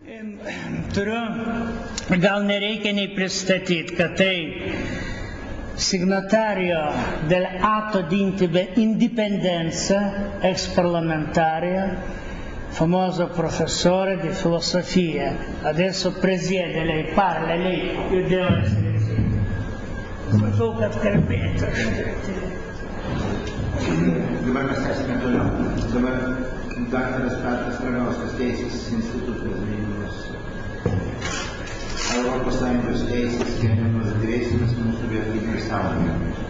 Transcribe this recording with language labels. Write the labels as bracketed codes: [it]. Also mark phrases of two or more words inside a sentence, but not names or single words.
[lt] Turiu, gal nereikia nei pristatyti, kad tai [it] signatario del atto di indipendenza, ex parlamentario, famoso professore di filosofia. Adesso presiede, lei parla, lei, io devo essere zitto. [lt] Matau, kad kalbėtų. Dabar mes esame toliau. Dabar daktaras Petras Ragauskas, Teisės institutas Vilnius. Europos Sąjungos teisės keliamas grėsmės mūsų vertybės saugojimui.